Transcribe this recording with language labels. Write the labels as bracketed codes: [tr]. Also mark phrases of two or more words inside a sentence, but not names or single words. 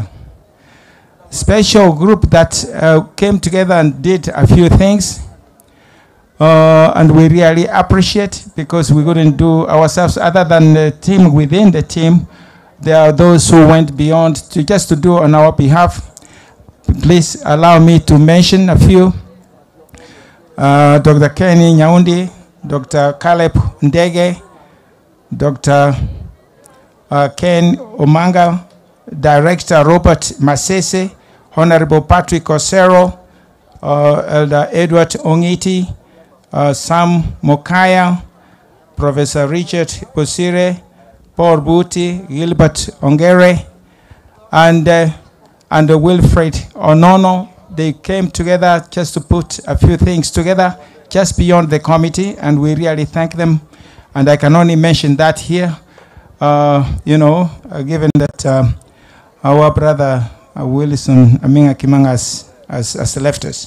[en] Special group that came together and did a few things, and we really appreciate, because we couldn't do ourselves other than the team within the team. There are those who went beyond to just to do on our behalf. Please allow me to mention a few. Dr. Kenny Nyaundi, Dr. Caleb Ndege, Dr. Ken Omanga, Director Robert Masese, Honorable Patrick Osero, Elder Edward Ongiti, Sam Mokaya, Professor Richard Bosire, Paul Buti, Gilbert Ongere, and Wilfred Onono. They came together just to put a few things together just beyond the committee, and we really thank them. And I can only mention that here, given that our brother Wilson Aminga Kimanga has left us.